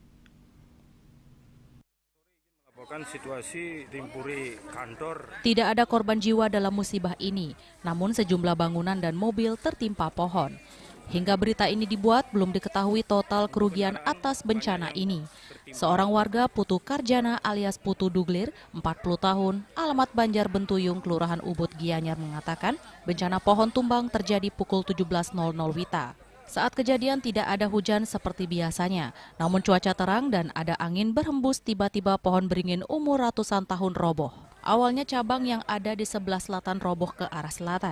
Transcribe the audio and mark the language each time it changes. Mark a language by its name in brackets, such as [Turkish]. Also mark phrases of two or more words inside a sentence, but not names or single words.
[Indonesian] Melaporkan situasi di Puri Kantor. Tidak ada korban jiwa dalam musibah ini, namun sejumlah bangunan dan mobil tertimpa pohon. Hingga berita ini dibuat, belum diketahui total kerugian atas bencana ini. Seorang warga Putu Karjana alias Putu Duglir, 40 tahun, alamat Banjar Bentuyung, Kelurahan Ubud, Gianyar mengatakan bencana pohon tumbang terjadi pukul 17.00 WITA. Saat kejadian tidak ada hujan seperti biasanya, namun cuaca terang dan ada angin berhembus, tiba-tiba pohon beringin umur ratusan tahun roboh. Awalnya cabang yang ada di sebelah selatan roboh ke arah selatan.